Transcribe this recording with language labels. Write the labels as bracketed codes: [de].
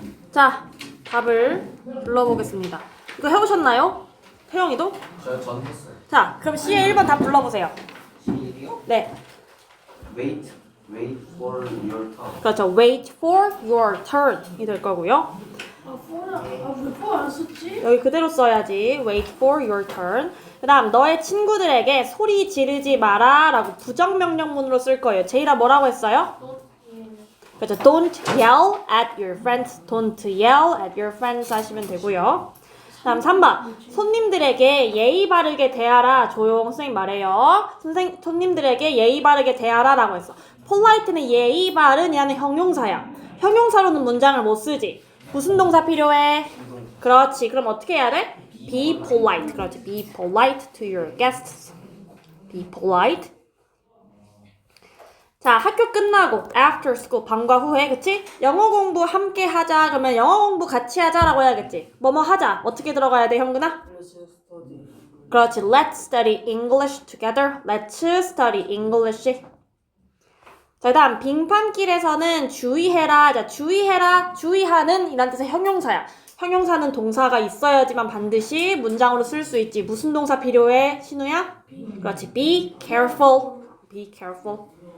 [ko] 자, 답을 불러보겠습니다. 이거 해오셨나요? 태영이도? 전 했어요. 자, 그럼 C의 1번 답 불러보세요. C요? 네. [en] Wait for your turn. [ko] 그렇죠. [en] Wait for your turn이 [ko] 될 거고요. 왜 포 안 썼지? 여기 그대로 써야지. [en] Wait for your turn. [ko] 그 다음 너의 친구들에게 소리 지르지 마라 라고 부정명령문으로 쓸 거예요. 제이라 뭐라고 했어요? 그렇죠. [en] Don't yell at your friends. Don't yell at your friends [ko] 하시면 되고요. 다음 3번. 손님들에게 예의 바르게 대하라. 조용. 선생님 말해요. 손님들에게 예의 바르게 대하라 라고 했어. polite는 예의 바른이라는 형용사야. 형용사로는 문장을 못 쓰지. 무슨 동사 필요해? 그렇지. 그럼 어떻게 해야 돼? [en] Be polite. [ko] 그렇지. [en] Be polite to your guests. Be polite. [ko] 자, 학교 끝나고 [en] after school [ko] 방과 후에 그치? 영어 공부 함께 하자. 그러면 영어 공부 같이 하자라고 해야겠지. 뭐뭐 하자. 어떻게 들어가야 돼, 형근아? 그렇지. [en] Let's study English together. Let's study English. [ko] 자, 다음 빙판길에서는 주의해라. 자, 주의해라. 주의하는 이란 뜻의 형용사야. 형용사는 동사가 있어야지만 반드시 문장으로 쓸 수 있지. 무슨 동사 필요해? 신우야? 그렇지. [en] Be careful. Be careful.